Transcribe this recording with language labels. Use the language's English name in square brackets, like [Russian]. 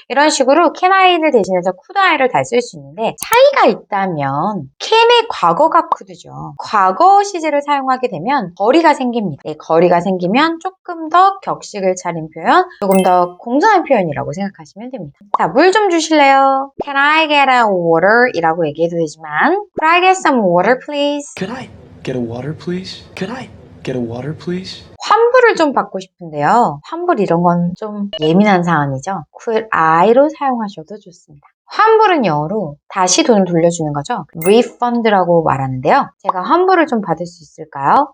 [Korean] 이런 식으로 can I를 대신해서 could I를 다 쓸 수 있는데 차이가 있다면 can의 과거가 could죠. 과거 시제를 사용하게 되면 거리가 생깁니다. 네, 거리가 생기면 조금 더 격식을 차린 표현, 조금 더 공손한 표현이라고 생각하시면 됩니다. 자, 물 좀 주실래요? [English] Can I get a water? [Korean] 이라고 얘기해도 되지만 [English] Could I get some water please? Could I get a water, please? Could I get a water, please? [Korean] 환불을 좀 받고 싶은데요. 환불 이런 건 좀 예민한 사안이죠. Could I로 사용하셔도 좋습니다. 환불은 영어로 다시 돈을 돌려주는 거죠. refund라고 말하는데요. 제가 환불을 좀 받을 수 있을까요?